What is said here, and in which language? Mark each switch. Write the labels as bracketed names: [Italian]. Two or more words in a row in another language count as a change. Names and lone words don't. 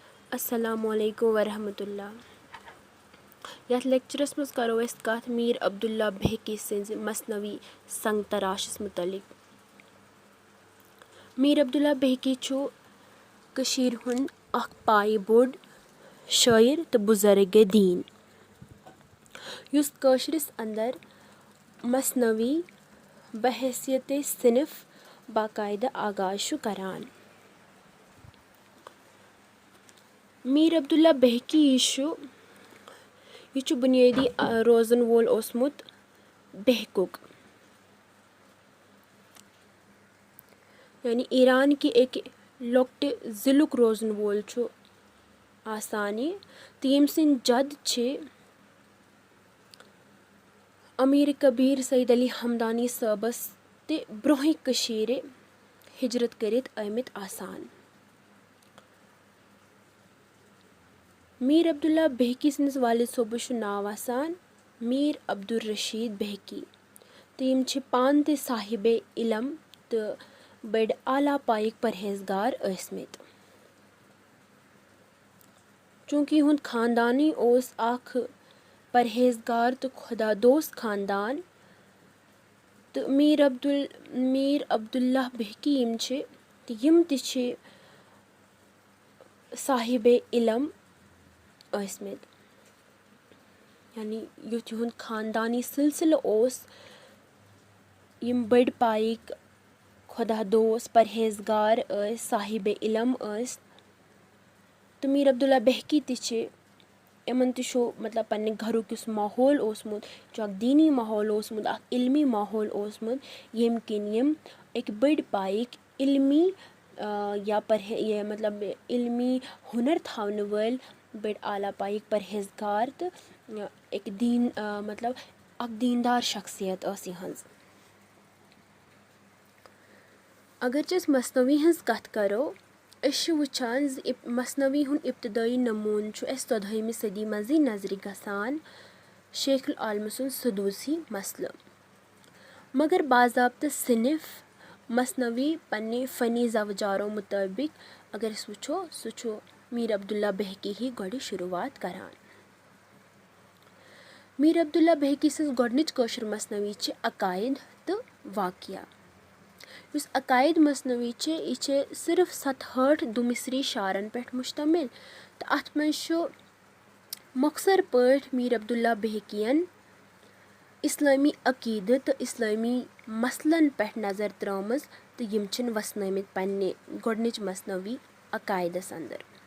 [Arabic] السلام علیکم ورحمۃ اللہ. [Kashmiri] यथ लेक्चरस मज करो अस कथ मीर अब्दुल्ला बहकी सिंज मसनवी संग तराशस मुतलिक। मीर अब्दुल्ला बहकी छु कशीर हुन अख पाई बोड़ शायर तो बुजुर्ग दीन युस कशरिस अंदर मसनवी बहैसियत सिनफ बाकायदा आगाज छु करान। मीर अब्दुल्ला बहकी यह बुनियादी रोजन वोल ओसमुत बहकुक यानी ईरान की एक लोकटे जिलुक रोजन वोल छु आसान यह तो यम सिंद जद छे अमीर कबीर सईद अली हमदानी सबस ते ब्रोहि कशीर हिजरत करित आमित आसान। मीर अब्दुल्ला बहकी सिंस वालिद सोबुश नाव आसान मीर अब्दुल रशीद बहकी तो यम छे पान ते साहिबे इलम तो बड़ आला पाइक परहेजगार असमित। चूंकि हुंद खानदानी ओस आख परहेजगार तो खुदा दोस्त खानदान तो मीर अब्दुल्ला बहकी यम छे तो यम ते छे साहिबे इलम असमित यानी युथ युहुंद खानदानी सिलसिल ओस यम बड़ पाइक खुदा दोस्त परहेजगार साहिबे इलम तो मीर अब्दुल्ला बहकी ते छे यमन ते शो मतलब पन्ने घरुक युस माहौल ओसमुत जो अक दीनी माहौल ओसमुत अक इल्मी माहौल ओसमुत यम किन यम एक बड़ पाइक इल्मी या मतलब इल्मी हुनर थावन वल बड़ आला पाइक परहेजगार तो एक दीन मतलब अक दीनदार शख्सियत यहंज। अगर जस मसनवी हंस कथ करो अश वुचान मसनवी हुन इब्तदाई नमून छु एस 14वीं सदी मजी नजरी गसान शेखुल आलम सुन सदूसी मसल मगर बाज़ाब्ता सिनफ मसनवी पन्ने फ़नी ज़वजारों मुताबिक अगर अस वुचो सु छु मीर अब्दुल्ला बहकी ही गोड़ी शुरुआत करान। मीर अब्दुल्ला बहकी सिंस गोडनिच कशर मसनवी चे अकायद तो वाकिया युस अकायद मसनवी चे यह सिर्फ 67 दुमिसरी शारन पेठ मुश्तमिल तो अथ मं मुख्तर पठ मीर अब्दुल्ला बहकियन इस्लामी अकीद तो इस्लामी मसलन पेठ नजर त्रमज तो यम छिन वसनमित पन्ने गोडनिच मसनवी अकायदस अंदर।